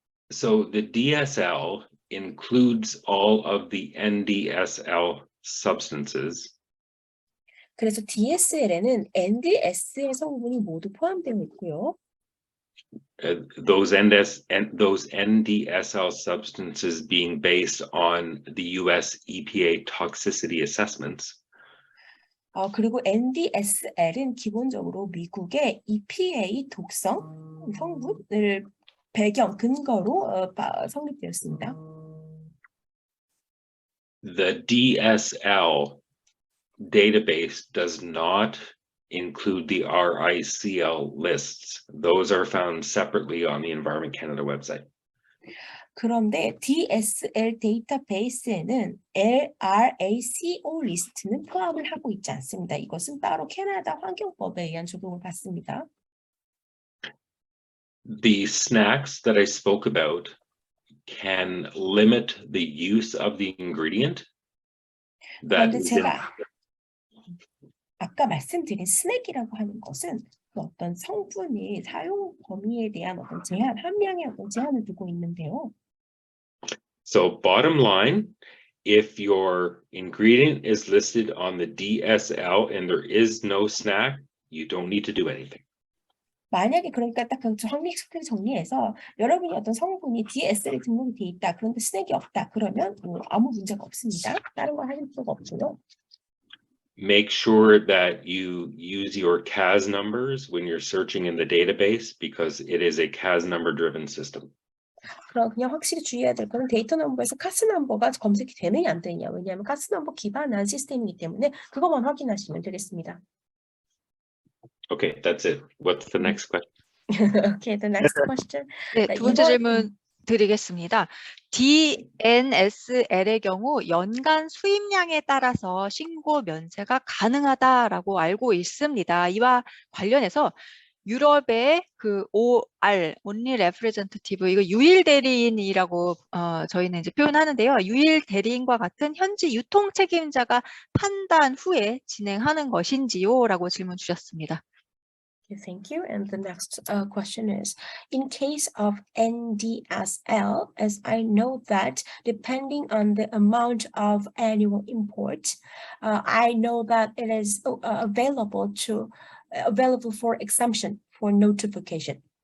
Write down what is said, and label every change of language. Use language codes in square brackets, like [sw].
[en] So the DSL includes all of the NDSL substances. [ko] 그래서 DSL에는 NDSL 성분이 모두 포함되어 있고요. [en] Those NDSL substances being based on the US EPA toxicity assessments. [ko] 그리고 NDSL은 기본적으로 미국의 EPA 독성 성분을 근거로 성립되었습니다. [en] The DSL database does not include the RICL lists. Those are found separately on the Environment Canada website. [ko] 그런데 DSL 데이터베이스에는 LRACO 리스트는 포함을 하고 있지 않습니다. 이것은 따로 캐나다 환경법에 의한 적용을 받습니다. [en] The snacks that I spoke about can limit the use of the ingredient that [ko] 그런데 [en] is in [ko] 제가 아까 말씀드린 스낵이라고 하는 것은 그 어떤 성분의 사용 범위에 대한 어떤 제한, 함량의 어떤 제한을 두고 있는데요. [en] So bottom line, if your ingredient is listed on the DSL and there is no snack, you don't need to do anything. [ko] 만약에 그러니까 딱 그 확립 정리해서 여러분이 어떤 성분이 DSL에 등록이 돼 있다. 그런데 스낵이 없다. 그러면 아무 문제가 없습니다. 다른 거 하실 필요가 없고요. [en] Make sure that you use your CAS numbers when you're searching in the database because it is a CAS number driven system. [ko] 그럼 그냥 확실히 주의해야 될 거는 데이터 넘버에서 카스 넘버가 검색이 되느냐 안 되느냐. 왜냐하면 카스 넘버 기반한 시스템이기 때문에 그것만 확인하시면 되겠습니다. [en] Okay, that's it. What's the next question? Okay, the next question. [ko] 네, 두 번째 질문 드리겠습니다. DNSL의 경우 연간 수입량에 따라서 신고 면제가 가능하다라고 알고 있습니다. 이와 관련해서 유럽의 그 OR, Only Representative, 이거 유일 대리인이라고 저희는 이제 표현하는데요. 유일 대리인과 같은 현지 유통 책임자가 판단 후에 진행하는 것인지요라고 질문 주셨습니다. [en] Thank you. And the next question is, in case of NDSL, as I know that depending on the amount of annual import, I know that it is available for exemption for notification.